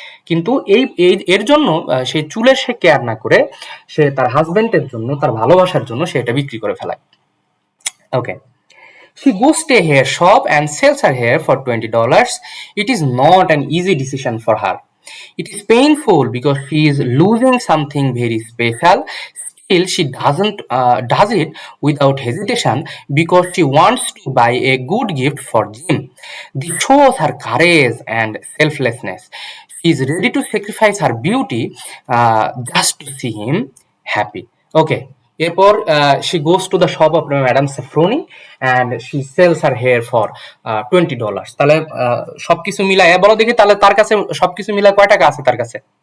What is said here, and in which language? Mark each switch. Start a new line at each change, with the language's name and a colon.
Bangla: কিন্তু এর জন্য সেই চুলের সে কেয়ার না করে সে তার হাজবেন্ডের জন্য, তার ভালোবাসার জন্য সে এটা বিক্রি করে ফেলায়।
English: Okay, she goes to a hair shop and sells her hair for $20. It is not an easy decision for her. It is painful because she is losing something very special. Still, she does it without hesitation because she wants to buy a good gift for Jim. This shows her courage and selflessness. She is ready to sacrifice her beauty just to see him happy. Okay.
Bangla: এরপর
English: she goes to the shop of Madam Safroni and she sells her hair for $20.
Bangla: তাহলে সবকিছু মিলায় বলো দেখি, তাহলে তার কাছে সবকিছু মিলায় কয় টাকা আছে তার কাছে?